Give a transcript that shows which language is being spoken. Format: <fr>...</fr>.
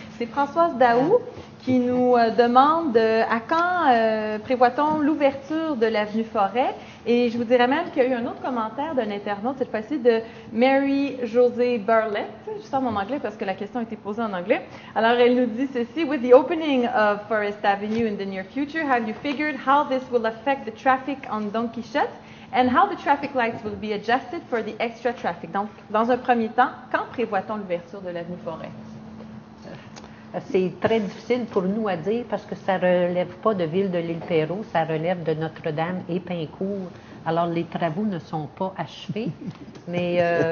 <fr>C'est Françoise Daou qui nous demande à quand prévoit-on l'ouverture de l'avenue Forêt. Et je vous dirais même qu'il y a eu un autre commentaire d'un internaute, cette fois-ci de Mary-Josée Burlett. Je sors mon anglais parce que la question a été posée en anglais. Alors, elle nous dit ceci.</fr> <en>With the opening of Forest Avenue in the near future, have you figured how this will affect the traffic on Don Quichotte and how the traffic lights will be adjusted for the extra traffic?</en> <fr>Donc, dans un premier temps, quand prévoit-on l'ouverture de l'avenue Forêt? C'est très difficile pour nous à dire parce que ça ne relève pas de Ville de l'Île-Perrot, ça relève de Notre-Dame et Pincourt. Alors, les travaux ne sont pas achevés, mais...</fr>